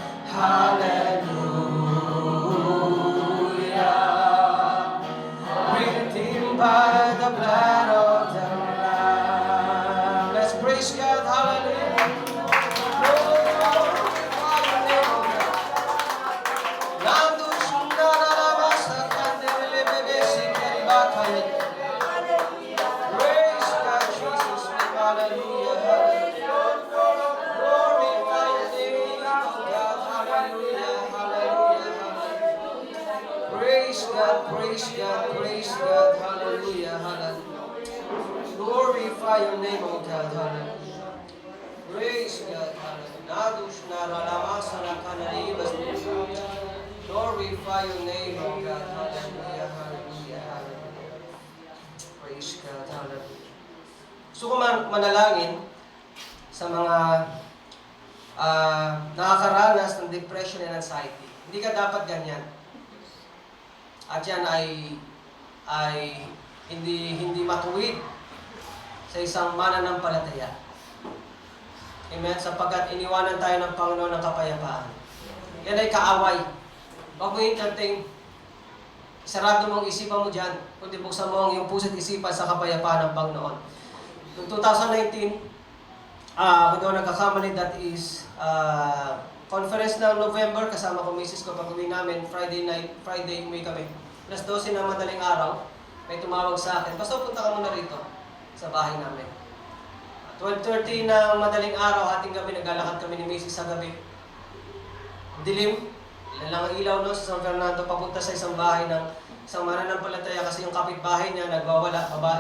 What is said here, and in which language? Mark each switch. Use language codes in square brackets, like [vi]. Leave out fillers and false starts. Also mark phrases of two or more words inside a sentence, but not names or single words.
[en] Hallelujah. Redeemed by the blood of the Lamb. Let's praise God. Hallelujah. Glorify your name, O God. Nando sundararaba sa kandelebebe sikiribakay. Praise God, Jesus. Hallelujah. Hallelujah. Glorify your name, O God. Hallelujah. Hallelujah. Hallelujah. Praise God, praise God, praise God. Hallelujah. Hallelujah. Glorify your name, O God. Hallelujah. Praise God. Hallelujah. Nadush naralama sa nakanaribas. Glorify your name, O God. Hallelujah. Hallelujah. Hallelujah. Praise God. Hallelujah. [tl] Gusto ko manalangin sa mga nakakaranas ng [en] depression and anxiety. [tl] Hindi ka dapat ganyan. At yan ay hindi matuwid sa isang mananampalataya. Amen? Sapagkat iniwanan tayo ng Panginoon ng kapayapaan. Yan ay kaaway. Huwag mo entertain. Sarado mong isipan mo dyan. Kundi buksan mo ang iyong puso't isipan sa kapayapaan ng Panginoon. Noong 2019, kung doon nagkakamali, [en] that is conference [tl] ng November, kasama ko misis ko, pag-uwi namin, Friday umuwi kami. Alas 12 na madaling araw, may tumawag sa akin, Pastor, punta ka muna rito sa bahay namin. 12:30 na madaling araw, ating gabi, naglalakad kami ni misis sa gabi. Dilim, ilan lang ang ilaw no, sa San Fernando, papunta sa isang bahay ng isang mananampalataya kasi yung kapitbahay niya nagwawala, babae.